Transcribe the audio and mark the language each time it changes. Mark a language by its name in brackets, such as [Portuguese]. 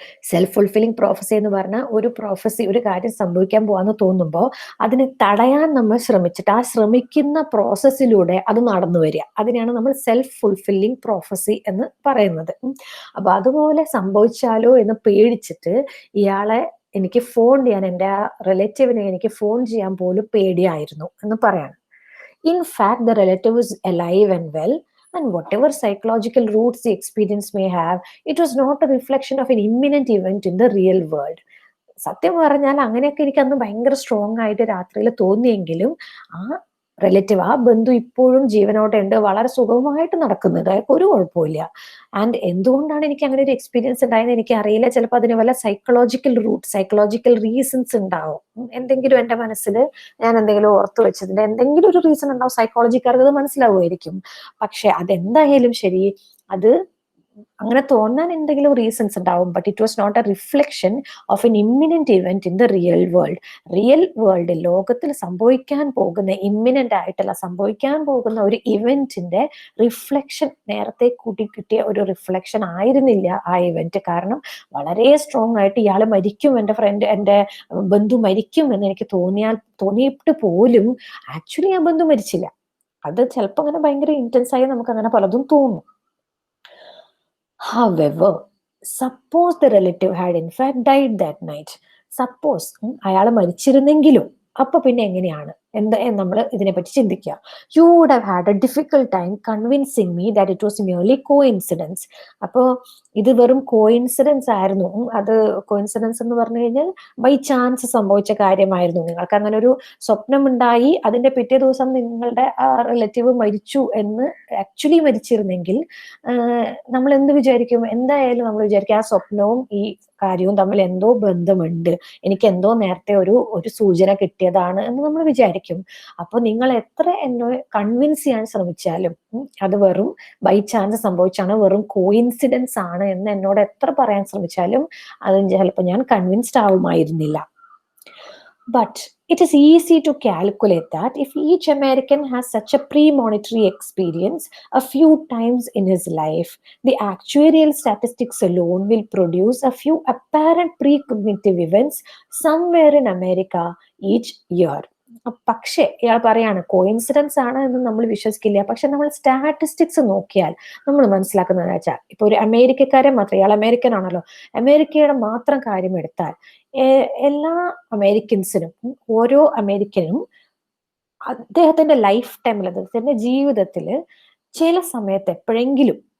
[Malayalam] Self fulfilling prophecy എന്ന് പറഞ്ഞാൽ ഒരു പ്രോഫസി, ഒരു കാര്യം സംഭവിക്കാൻ പോവാന്ന് തോന്നുമ്പോൾ അതിനെ തടയാൻ നമ്മൾ ശ്രമിച്ചിട്ട് ആ ശ്രമിക്കുന്ന പ്രോസസ്സിലൂടെ അത് നടന്നു വരിക, അതിനെയാണ് നമ്മൾ സെൽഫ് ഫുൾഫില്ലിംഗ് പ്രോഫസി എന്ന് പറയുന്നത്. അപ്പൊ അതുപോലെ സംഭവിച്ചാലോ എന്ന് പേടിച്ചിട്ട് ഇയാളെ എനിക്ക് ഫോൺ ചെയ്യാൻ, എൻ്റെ ആ റിലേറ്റീവിനെ എനിക്ക് ഫോൺ ചെയ്യാൻ പോലും പേടിയായിരുന്നു എന്ന് പറയാണ്. [English] In fact, the relative is alive and well, and whatever psychological roots the experience may have, it was not a reflection of an imminent event in the real world. [Malayalam] സത്യം പറഞ്ഞാൽ അങ്ങനെയൊക്കെ എനിക്ക് അന്ന് ഭയങ്കര സ്ട്രോങ് ആയിട്ട് രാത്രിയിൽ തോന്നിയെങ്കിലും ആ റിലേറ്റീവ്, ആ ബന്ധു ഇപ്പോഴും ജീവനോടെ ഉണ്ട്, വളരെ സുഗമമായിട്ട് നടക്കുന്നുണ്ട്, അയാൾക്ക് ഒരു കുഴപ്പമില്ല. ആൻഡ് എന്തുകൊണ്ടാണ് എനിക്ക് അങ്ങനെ ഒരു എക്സ്പീരിയൻസ് ഉണ്ടായെന്ന് എനിക്ക് അറിയില്ല. ചിലപ്പോൾ അതിന് വല്ല സൈക്കോളജിക്കൽ റൂട്ട്, സൈക്കോളജിക്കൽ റീസൺസ് ഉണ്ടാവും. എന്തെങ്കിലും എൻ്റെ മനസ്സിൽ ഞാൻ എന്തെങ്കിലും ഓർത്തു വെച്ചതിന്റെ എന്തെങ്കിലും ഒരു റീസൺ ഉണ്ടാവും. സൈക്കോളജിക്കാർക്ക് അത് മനസ്സിലാവുമായിരിക്കും. പക്ഷെ അതെന്തായാലും ശരി, അത് അങ്ങനെ തോന്നാൻ എന്തെങ്കിലും റീസൺസ് ഉണ്ടാവും. [English] But it was not a reflection of an imminent event in the real world. [Malayalam] Real world, ലോകത്തിൽ സംഭവിക്കാൻ പോകുന്ന, ഇമ്മിനന്റ് ആയിട്ടല്ല, സംഭവിക്കാൻ പോകുന്ന ഒരു ഇവന്റിന്റെ റിഫ്ലക്ഷൻ, നേരത്തെ കൂട്ടി കിട്ടിയ ഒരു റിഫ്ലക്ഷൻ ആയിരുന്നില്ല ആ ഇവന്റ്. കാരണം വളരെ സ്ട്രോങ് ആയിട്ട് ഇയാൾ മരിക്കും, എൻ്റെ ഫ്രണ്ട്, എൻ്റെ ബന്ധു മരിക്കും എന്ന് എനിക്ക് തോന്നിയിട്ട് പോലും ആക്ച്വലി ആ ബന്ധു മരിച്ചില്ല. അത് ചിലപ്പോൾ അങ്ങനെ ഭയങ്കര ഇന്റൻസ് ആയി നമുക്ക് അങ്ങനെ പലതും തോന്നും. [English] However, suppose the relative had in fact died that night. [Malayalam] Suppose അയാൾ മരിച്ചിരുന്നെങ്കിലും അപ്പൊ പിന്നെ എങ്ങനെയാണ് നമ്മൾ ഇതിനെപ്പറ്റി ചിന്തിക്കുക. [English] You would have had a difficult time convincing me that it was merely coincidence. [Malayalam] അപ്പോൾ ഇത് വെറും കോയിൻസിഡൻസ് ആയിരുന്നു. അത് കോയിൻസിഡൻസ് എന്ന് പറഞ്ഞു കഴിഞ്ഞാൽ ബൈ ചാൻസ് സംഭവിച്ച കാര്യമായിരുന്നു. നിങ്ങൾക്ക് അങ്ങനെ ഒരു സ്വപ്നം ഉണ്ടായി, അതിന്റെ പിറ്റേ ദിവസം നിങ്ങളുടെ ആ റിലേറ്റീവ് മരിച്ചു എന്ന് ആക്ച്വലി മരിച്ചിരുന്നെങ്കിൽ നമ്മൾ എന്ത് വിചാരിക്കും? എന്തായാലും നമ്മൾ വിചാരിക്കും ആ സ്വപ്നവും ഈ കാര്യവും തമ്മിൽ എന്തോ ബന്ധമുണ്ട്, എനിക്ക് എന്തോ നേരത്തെ ഒരു സൂചന കിട്ടിയതാണ് എന്ന് നമ്മൾ വിചാരിക്കും. അപ്പൊ നിങ്ങൾ എത്ര എന്നെ കൺവിൻസ് ചെയ്യാൻ ശ്രമിച്ചാലും അത് വെറും ബൈ ചാൻസ് സംഭവിച്ചാണ്, വെറും കോയിൻസിഡൻസ് ആണ് എന്ന് എന്നോട് എത്ര പറയാൻ ശ്രമിച്ചാലും അത് ചിലപ്പോൾ ഞാൻ convinced ആവുമായിരുന്നില്ല. [English] But it is easy to calculate that if each American has such a premonitory experience a few times in his life, the actuarial statistics alone will produce a few apparent precognitive events somewhere in America each year. [Malayalam] പക്ഷെ ഇയാൾ പറയാണ് coincidence ആണ് എന്ന് നമ്മൾ വിശ്വസിക്കില്ല. പക്ഷെ നമ്മൾ statistics നോക്കിയാൽ നമ്മൾ മനസ്സിലാക്കുന്നത് വെച്ചാൽ, ഇപ്പൊ ഒരു അമേരിക്കക്കാരെ മാത്രം, ഇയാൾ അമേരിക്കൻ ആണല്ലോ, അമേരിക്കയുടെ മാത്രം കാര്യം എടുത്താൽ എല്ലാ അമേരിക്കൻസിനും, ഓരോ അമേരിക്കനും അദ്ദേഹത്തിന്റെ ലൈഫ് ടൈമിൽ, അദ്ദേഹത്തിന്റെ ജീവിതത്തില് ചില സമയത്ത് എപ്പോഴെങ്കിലും